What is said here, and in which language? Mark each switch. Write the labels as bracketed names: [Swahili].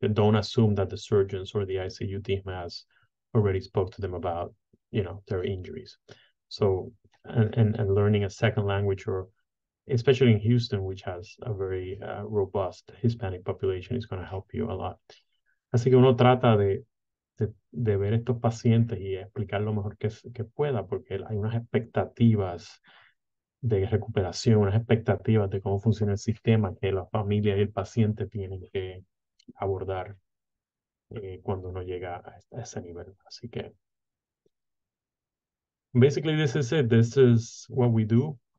[English] And don't assume that the surgeons or the ICU team has already spoke to them about, their injuries. So, and learning a second language, or especially in Houston, which has a very robust Hispanic population, is going to help you a lot. [Spanish] Así que uno trata de ver estos pacientes y explicar lo mejor que pueda, porque hay unas expectativas de recuperación, unas expectativas de cómo funciona el sistema que la familia y el paciente tienen que abordar cuando uno llega a ese nivel. Así que [English] basically this is it. This is what we do.